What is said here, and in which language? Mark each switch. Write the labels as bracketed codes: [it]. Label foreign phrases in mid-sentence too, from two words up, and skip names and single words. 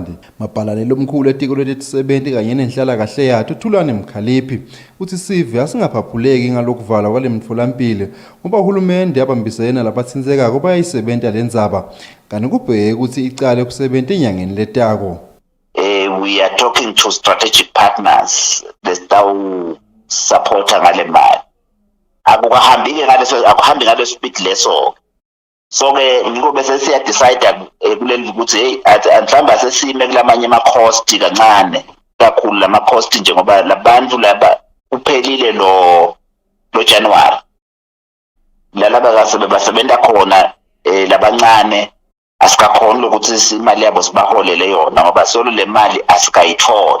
[ss] Mabhalane lomkhulu etiko letisebenzi kanye nenhlalakahle yato Thulani Mkhaliphi uthi sive asingaphaphuleki ngalokuvalwa kwale mtholampilo ngoba uhulumende yabambisene labathinzekako bayayisebenta lendzaba kanti kubheke ukuthi icale ukusebenza enyangeni letako. [en] We are talking to strategic partners [ss] lesitawu supporta ngale mali. Akuhambi ngale speed leso. So ke ngiko bese siya decide kuleli ukuthi hey mhlawumbe asesime kulamanye ama cost kancane kakhulu lama cost njengoba labantu laba uphelile lo January. Lalaba basebenza khona labancane asikakhona ukuthi imali yabo sibaholele yona ngoba solo le mali asikayitholi.